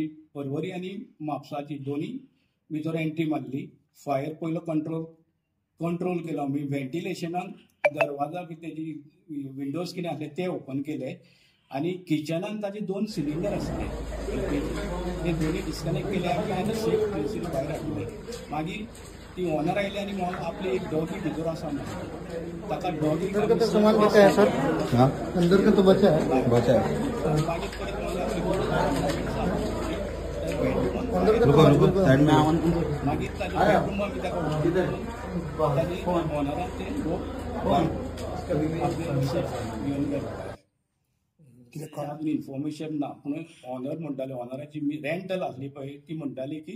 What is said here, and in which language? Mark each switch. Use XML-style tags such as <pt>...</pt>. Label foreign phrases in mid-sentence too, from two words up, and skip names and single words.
<kok>परवरी आनी म्हापसाची दोनी भितर एंट्री मारली फायर पयलो कंट्रोल केलो आमी व्हेंटिलेशनान दरवाजा बी तेजी विंडोज कितें आसले ते ओपन केले आनी किचनान ताजे 2 सिलिंडर आसले ते दोनी डिस्कनेक्ट केले आनी सेफ प्लेसीर भायर हाडले मागीर ती ऑनर आयली आनी आपले एक डॉगी भितर आसा ताका डॉगी</kok> <hi>सामान बचा है सर। हाँ अंदर का तो बचा है</hi> <kok>मागीर मागीर ताच्या बेडरूमा बी ताका ऑनरान ते इन्फॉर्मेशन ना पूण ऑनर म्हणटाले ऑनराची रेंटल आसली पळय ती म्हणटाली की</kok>